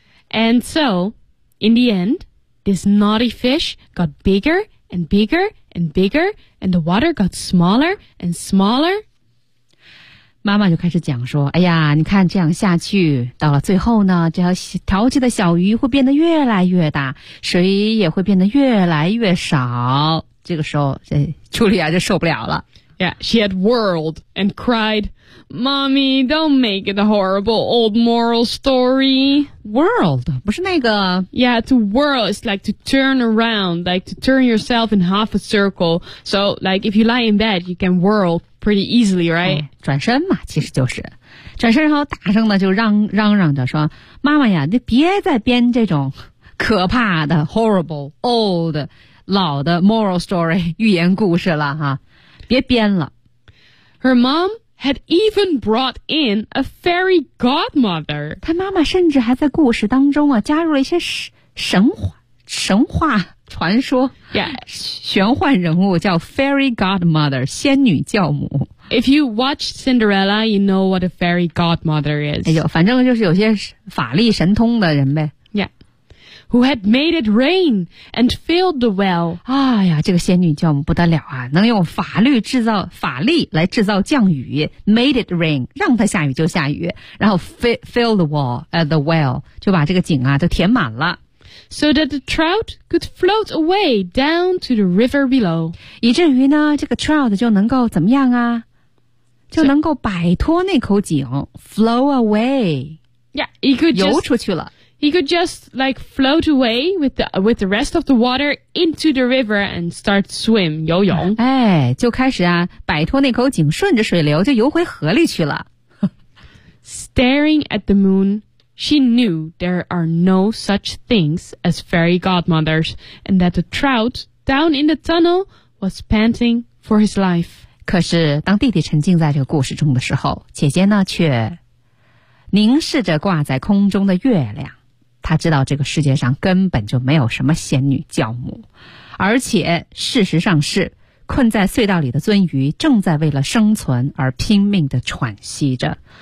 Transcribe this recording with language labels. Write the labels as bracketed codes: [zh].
[en] 、And so, in the end,This naughty fish got bigger and bigger and bigger, and the water got smaller and smaller. [zh] 妈妈就开始讲说，哎呀，你看这样下去，到了最后呢，这条淘气的小鱼会变得越来越大，水也会变得越来越少。这个时候，这茱莉亚就受不了了。 [en] Yeah, she had whirled and cried, Mommy, don't make it a horrible old moral story. [zh] World, 不是那个 [en] Yeah, to whirl is like to turn around, like to turn yourself in half a circle. So, like, if you lie in bed, you can whirl pretty easily, right?、 [zh] 哦、转身嘛，其实就是。转身然后大声的就嚷嚷着说，妈妈呀，你别再编这种可怕的 [en] horrible, old, [zh] 老的 [en] moral story, [zh] 寓言故事了哈，别编了。 [en] Her mom? Had even brought in a fairy godmother. [zh] 她妈妈甚至还在故事当中啊加入了一些神话神话传说 [en] yes [zh] 玄幻人物叫 Fairy Godmother 仙女教母 [en] If you watch Cinderella you know what a Fairy Godmother is [zh] 哎呦反正就是有些法力神通的人呗 [en] Yeah Who had made it rain and filled the well [zh] 哎呀这个仙女教母不得了啊能用法律制造法力来制造降雨 [en] Made it rain [zh] 让它下雨就下雨然后 [en] fill the wall、the well [zh] 就把这个井啊都填满了 [en] So that the trout could float away down to the river below. [zh] 以至于呢这个 trout 就能够怎么样啊就能够摆脱那口井 [en] flow away. Yeah, he could just, [zh] 游出去了 [en] He could just like float away with the rest of the water into the river and start swim, 游泳。 [zh] 哎就开始啊摆脱那口井顺着水流就游回河里去了。 [en] Staring at the moon,She knew there are no such things as fairy godmothers, and that the trout down in the tunnel was panting for his life. [zh] 可是当弟弟沉浸在这个故事中的时候，姐姐呢却凝视着挂在空中的月亮。她知道这个世界上根本就没有什么仙女教母，而且事实上是困在隧道里的鳟鱼正在为了生存而拼命地喘息着。